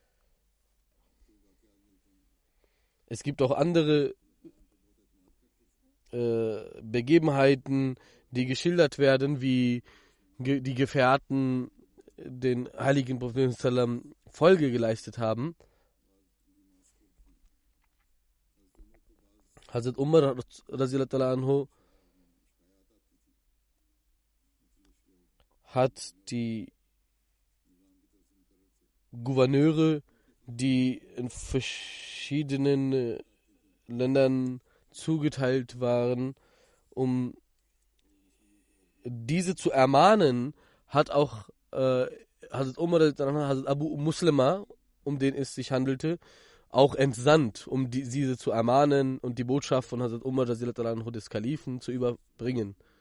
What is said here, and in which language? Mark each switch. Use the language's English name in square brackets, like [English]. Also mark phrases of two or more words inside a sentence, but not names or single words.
[German] Es gibt auch andere Begebenheiten, die geschildert werden, wie die Gefährten den heiligen Propheten sallam Folge geleistet haben. Hazrat Umar [Arabic] رضي الله عنه [German] hat die Gouverneure, die in verschiedenen Ländern zugeteilt waren, um diese zu ermahnen, hat auch Hazrat Umar, Hazrat Abu Muslima, um den es sich handelte, auch entsandt, um diese zu ermahnen und die Botschaft von Hazrat Umar des Kalifen zu überbringen.